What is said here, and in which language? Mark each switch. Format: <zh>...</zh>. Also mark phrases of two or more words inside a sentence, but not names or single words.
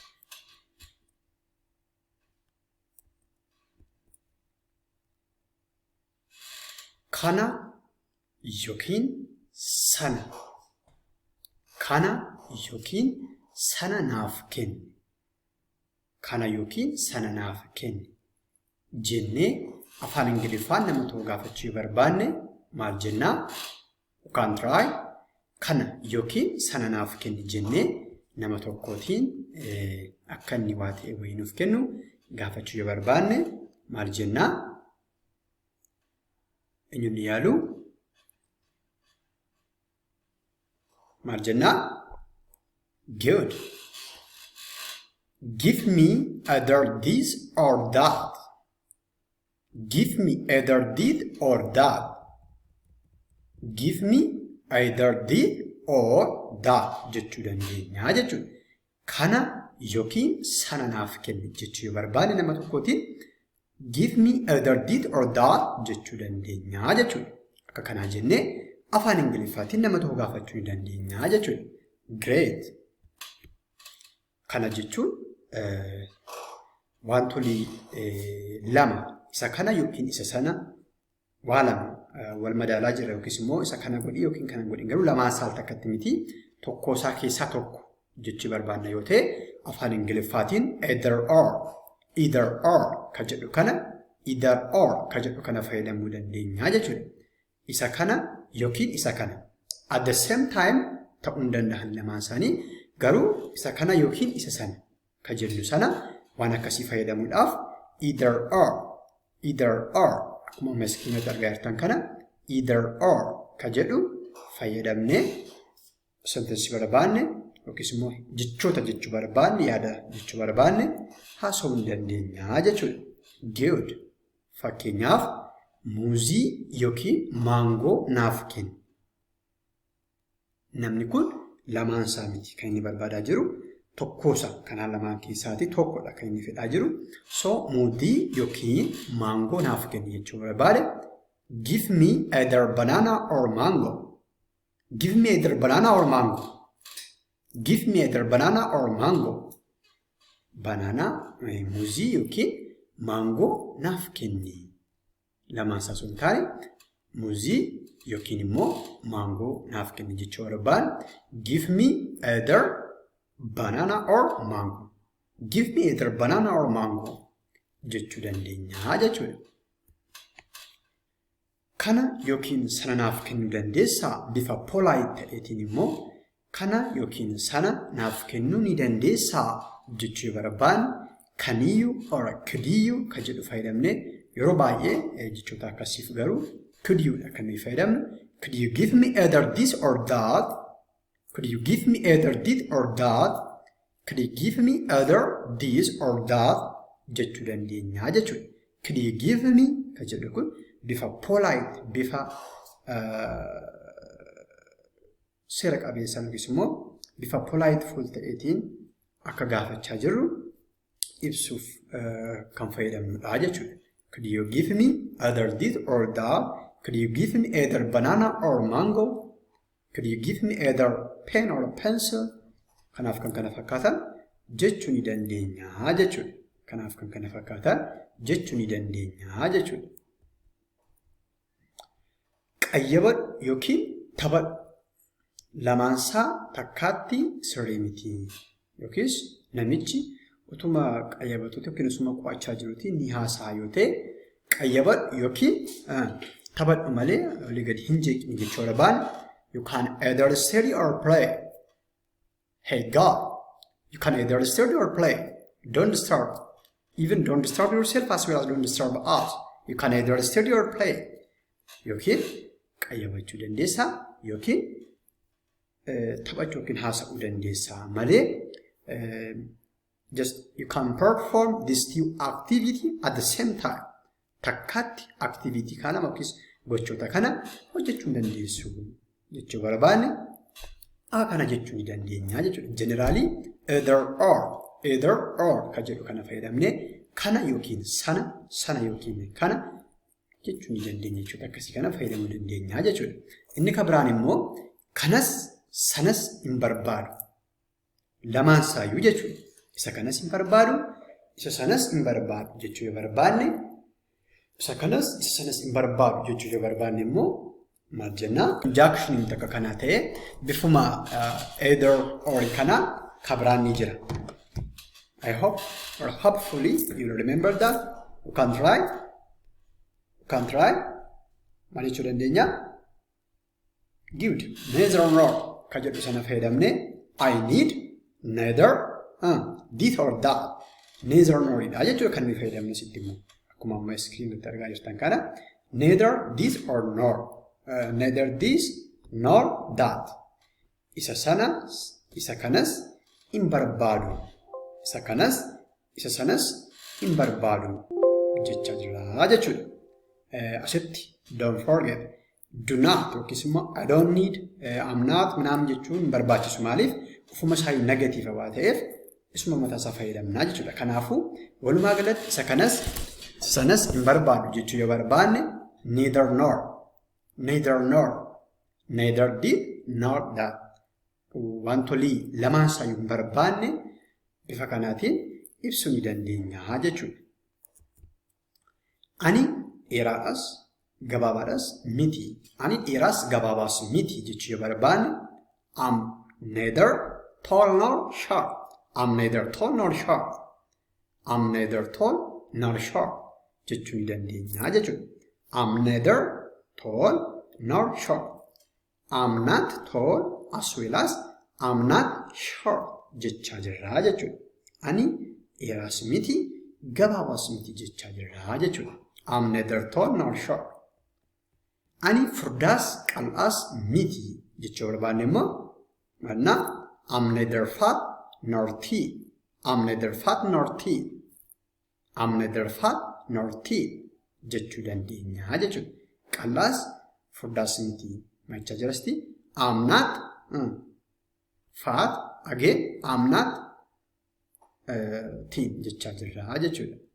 <om>Kana yookiin sana. Kana yookiin sana naaf kenni. Kana yookiin sana naaf kenni. Jennee afaan Ingiliffaan nama tokko gaafachuu barbaanne maal jennaa?</om> <en>You can try.</en> <om>Kana yookiin sana naaf kenni jennee nama tokkootiin akka inni waa ta'e wayii nuuf kennu gaafachuu barbaanne maal jennaa? Eenyuun yaalu? Maal jennaa?</om> <en>Good. Give me either this or that. Give me either this or that. Give me either this or that</en> <om>jechuu dandeenya jechuudha. Kana yookiin sana naaf kenni jechuu yoo barbaanne nama tokkootiin</om> <en>give me either this or that</en> <om>jechuu dandeenya jechuudha. Akka kanaa jennee afaan Ingiliffaatiin nama tokko gaafachuu ni dandeenya jechuudha.</om> <en>Great.</en> <om>Kana jechuun wantoonni lama isa kana yookiin isa sana waa lama wal madaalaa jira yookiis immoo isa kana godhi yookiin kana godhi garuu lamaan saal takkatti miti tokko isaa keessaa tokko jechuu barbaanna yoo ta'e afaan Ingiliffaatiin</om> <en>either or</en> <om>ka jedhu kana fayyadamuu dandeenya jechuudha. Isa kana yookiin isa kana</om> <en>at the same time</en> <om>ta'uu danda'an lamaan isaanii garuu isa kana yookiin isa sana ka jedhu sana waan akkasii fayyadamuudhaaf</om> <en>either or</en> <om>akkuma maskiinota argaa jirtan kana</om> <en>either or</en> <om>ka jedhu fayyadamnee sentensi barbaanne yookiis immoo jechoota jechuu barbaanne yaada jechuu barbaanne haasa'uu ni dandeenya jechuudha.</om> <en>Good.</en> <om>Fakkeenyaaf muuzii yookiin maangoo naaf kenni. Namni kun lamaan isaa miti kan inni barbaadaa jiru tokkoosa kanaan lamaan keessaati tokkodha kan inni fedhaa jiru. So muuzii yookiin maangoo naaf kenni jechuu barbaade</om> <en>give me either banana or mango. Give me either banana or mango. Give me either banana or mango.</en> <om>Banana muuzii yookiin maangoo naaf kenni. Lamaan isaa sun taane muuzii yookiin immoo maangoo naaf kenni jechuu barbaade</om> <en>give me either banana or mango. Give me either banana or mango</en> <om>jechuu dandeenya jechuudha. Kana yookiin sana naaf kennuu dandeessaa bifa polite ta'eetiin immoo kana yookiin sana naaf kennuu ni dandeessaa jechuu barbaade</om> <en>can you or could you</en> <om>ka jedhu fayyadamne yeroo baay'ee jechoota akkasiif garuu</om> <en>could you</en> <om>dha kan nuyi fayyadamnu.</om> <en>Could you give me either this or that? Could you give me either this or that? Could you give me either this or that</en> <om>jechuu dandeenya jechuudha.</om> <en>Could you give me</en> <om>ka jedhu kun bifa polite bifa seera qabeessaan yookiis immoo bifa politeful ta'eetiin akka gaafachaa jirru ibsuuf kan fayyadamnudha jechuudha.</om> <en>Could you give me either this or that? Could you give me either banana or mango? Could you give me either pen or pencil?</en> <om>Kanaaf kan kana fakkaatan jechuu ni dandeenya jechuudha. Kanaaf kan kana fakkaatan jechuu ni dandeenya jechuudha. Qayyabadhu yookiin taphadhu lamaansaa takkaatti sirrii miti yookiis namichi utuma qayyabatuuti yookiin usuma qo'achaa jiruuti ni haasa'a yoo ta'e qayyabadhu yookiin taphadhu malee olii gadi hin jeeqni jechuu barbaade</om> <en>you can either study or play. Hey God, you can either study or play. Don't disturb. Even don't disturb yourself as well as don't disturb us. You can either study or play.</en> <om>Yookiin qayyabachuu dandeessaa yookiin taphachuu yookiin haasa'uu dandeessaa malee</om> <en>just you can perform this two activity at the same time.</en> <om>Takkaatti activity kana yookiis gochoota kana hojjechuu dandeessu jechuu barbaanne kana jechuu ni dandeenya jechuudha. Generally</om> <en>either or</en> <om>ka jedhu kana fayyadamne kana yookiin sana yookiin kana jechuu ni dandeenya jechuudha. Akkasii kana fayyadamuu dandeenya jechuudha. Inni kan biraan immoo kanas sanas hin barbaadu. Lamaan saayyuu jechuudha. Isa kanas hin barbaadu, isa sanas hin barbaadu jechuu yoo barbaanne, isa kanas isa sanas hin barbaadu jechuu yoo barbaanne immoo maal jennaa? Conjunctioniin takka kana ta'e bifuma</om> <en>either or</en> <om>kana kabiraan ni jira.</om> <en>I hope or hopefully you will remember that. You can try. You can try.</en> <om>Maal jechuu dandeenya?</om> <en>Good. Neither nor</en> <om>ka jedhu sana fayyadamne</om> <en>I need neither this or that. Neither nor</en> <om>dha jechuudha kan nuyi fayyadamne sitti immoo. Akkuma amma screen irratti argaa jirtan kana</om> <en>neither this or nor. Neither this nor that.</en> <om>Isa sanas isa kanas hin barbaadu. Isa kanas isa sanas hin barbaadu jecha jira jechuudha. Asitti</om> <en>don't forget do not</en> <om>yookiis immoo</om> <en>I don't need I'm not</en> <om>ምናምን jechuun barbaachisu maaliif ufuma isaa negative waa ta'eef isuma mataa isaa fayyadamnaa jechuudha. Kanaafuu walumaa galatti isa kanas isa sanas hin barbaadu jechuu yoo barbaanne</om> <en>neither nor neither this nor that</en> <om>wantolii lamaan saayyuu hin barbaanne bifa kanaatiin ibsuu ni dandeenya jechuudha. Ani dheeraadhas gabaabaadhas miti. Ani dheeraas gabaabaas miti jechuu yoo barbaanne</om> <en>I'm neither tall nor short. I'm neither tall nor short. I'm neither tall nor short</en> <om>jechuu ni dandeenya jechuudha.</om> <en>I'm neither tall nor short. I'm not tall as well as I'm not short</en> <om>jechaa jirra jechuudha. Ani dheeraas miti gabaabaas miti jechaa jirra jechuudha.</om> <en>I'm neither tall nor short.</en> <om>Ani furdaas qal'aas miti jechuu barbaanne immoo manna</om> <en>I'm neither fat nor thin. I'm neither fat nor thin. I'm neither fat nor thin</en> <om>jechuu dandeenya jechuudha. Qal'aas furdaas miti machaa jirasti</om> <en>I'm not fat again I'm not thin</en> <om>jechaa jirra jechuudha.</om>